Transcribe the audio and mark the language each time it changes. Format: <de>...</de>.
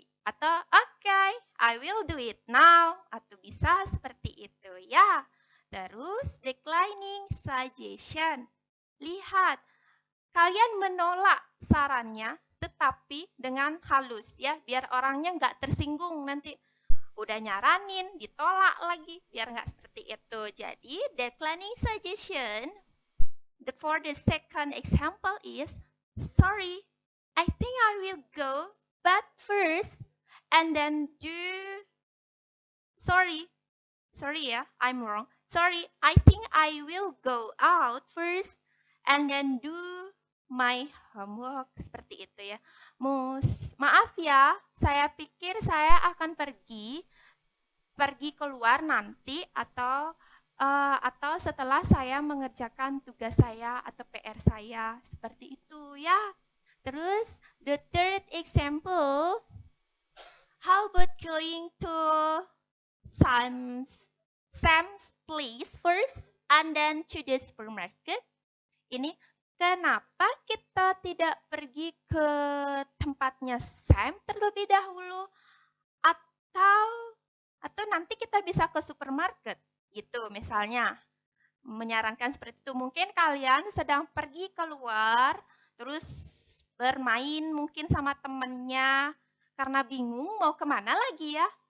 <id>Atau</id> <en>okay, I will do it now.</en> <id>Atau bisa seperti itu ya. Terus declining suggestion. Lihat, kalian menolak sarannya tetapi dengan halus ya, biar orangnya nggak tersinggung nanti. Udah nyaranin, ditolak lagi, biar nggak seperti itu. Jadi,</id> <en>declining suggestion for the second example is, sorry, I think I will go, but first, and then sorry, sorry ya, I'm wrong. Sorry, I think I will go out first, and then do my homework.</en> <id>Seperti itu ya. Maaf ya, saya pikir saya akan pergi keluar nanti atau setelah saya mengerjakan tugas saya atau PR saya seperti itu ya. Terus</id> <en>the third example, how about going to Sam's place first and then to the supermarket?</en> <id>Ini kenapa kita tidak pergi ke tempatnya Sam terlebih dahulu atau nanti kita bisa ke supermarket gitu misalnya. Menyarankan seperti itu. Mungkin kalian sedang pergi keluar terus bermain mungkin sama temennya karena bingung mau kemana lagi ya.</id>